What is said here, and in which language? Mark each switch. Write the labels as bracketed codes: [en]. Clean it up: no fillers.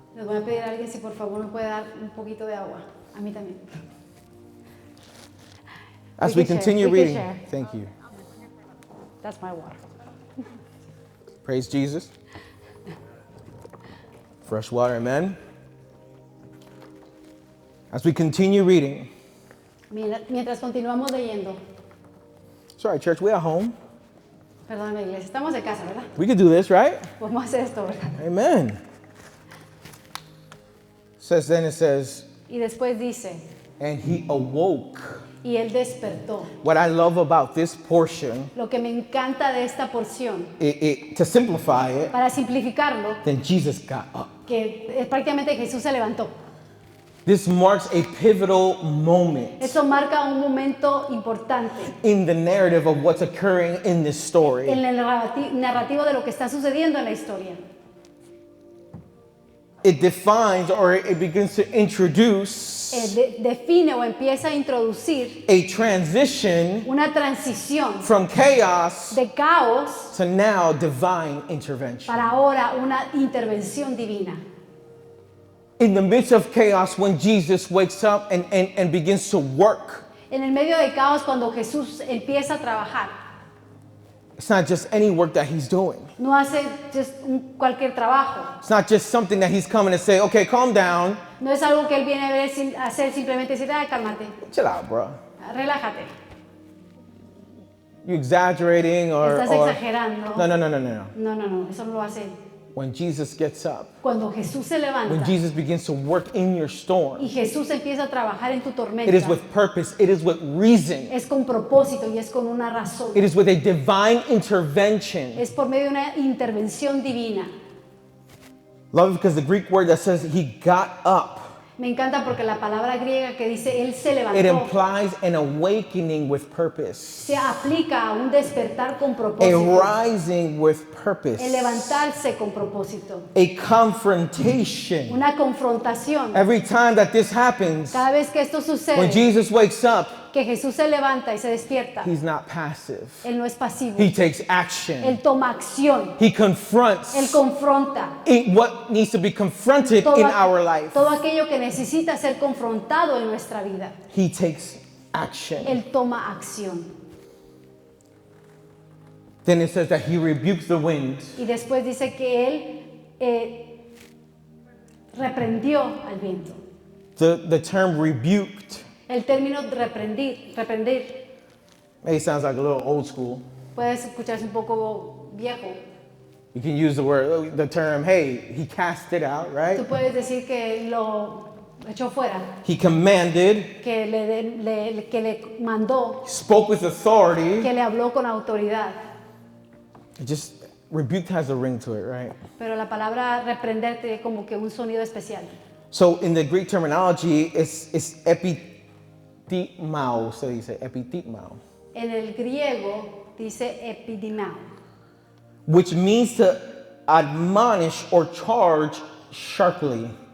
[es] les voy a pedir a alguien si por favor me puede dar un poquito de agua. A mí también. [en] As We we can continue share, we can reading, share. thank you. That's my water. Praise Jesus. Fresh water, amen. As we continue reading, [es] Mientras continuamos leyendo, [en] sorry, church, we are home. [es] perdóname iglesia, estamos de casa, ¿verdad? [en] We can do this, right? [es] Podemos hacer esto, ¿verdad? [en] Amen. It says, [es] Y después dice, [en] and he awoke. [es] y él despertó. [en] What I love about this portion, [es] Lo que me encanta de esta porción, [en] to simplify it, [es] para simplificarlo, [en] then Jesus got up. [es] que prácticamente Jesús se levantó. [en] This marks a pivotal moment [es] Eso marca un momento importante [en] in the narrative of what's occurring in this story. [es] en el narrativo de lo que está sucediendo en la historia. [en] It defines or it begins to introduce [es] Define o empieza a introducir [en] a transition [es] una transición [en] from chaos [es] de caos [en] to now divine intervention. [es] para ahora una intervención divina. [en] In the midst of chaos, when Jesus wakes up and begins to work, [es] En el medio del caos, cuando Jesús empieza a trabajar, [en] it's not just any work that he's doing. [es] no hace [en] just [es] cualquier trabajo. [en] It's not just something that he's coming to say, okay, calm down, [es] No es algo que él viene a ver a hacer simplemente decir, cálmate, [en] chill out, bro. [es] relájate. [en] You exaggerating or... [es] Estás exagerando. [en] No. [es] No, eso no lo hace él. [en] When Jesus gets up, [es] Cuando Jesús se [en] when [es] levanta [en] Jesus begins to work in your storm, [es] y Jesús empieza a trabajar en tu tormenta, [en] it is with purpose, it is with reason, [es] es con propósito y es con una razón. [en] it is with a divine intervention. [es] Es por medio de una intervención divina. [en] Love it because the Greek word that says he got up, [es] Me encanta porque la palabra griega que dice él se [en] it [es] levantó [en] implies an awakening with purpose, [es] se aplica a un despertar con a propósito, [en] rising with purpose, [es] el levantarse con propósito, [en] a confrontation. [es] una confrontación. [en] Every time that this happens, [es] Cada vez que esto [en] when [es] sucede, [en] Jesus wakes up, [es] que Jesús se levanta y se despierta, [en] he's not passive. [es] él no es pasivo, [en] He takes action. [es] él toma acción, [en] He confronts [es] él confronta [en] what needs to be confronted [es] todo, [en] in our life. [es] todo aquello que necesita ser confrontado en nuestra vida. [en] He takes action. [es] Él toma acción. [en] Then it says that he rebukes the wind. [es] Y después dice que él reprendió al viento. [en] The term rebuked, [es] El término reprender, [en] maybe sounds like a little old school. [es] puede escucharse un poco viejo. [en] You can use the term, hey, he cast it out, [es] Tú [en] right? [es] puedes decir que lo echó fuera, [en] He commanded, [es] que le mandó, [en] spoke with authority. [es] que le habló con autoridad. [en] Just rebuked has a ring to it, right? [es] Pero la palabra reprender tiene como que un sonido especial. [en] So in the Greek terminology, it's epithemao, so you say epithemao, [es] En el griego dice epidimao, [en] which means to admonish or charge sharply.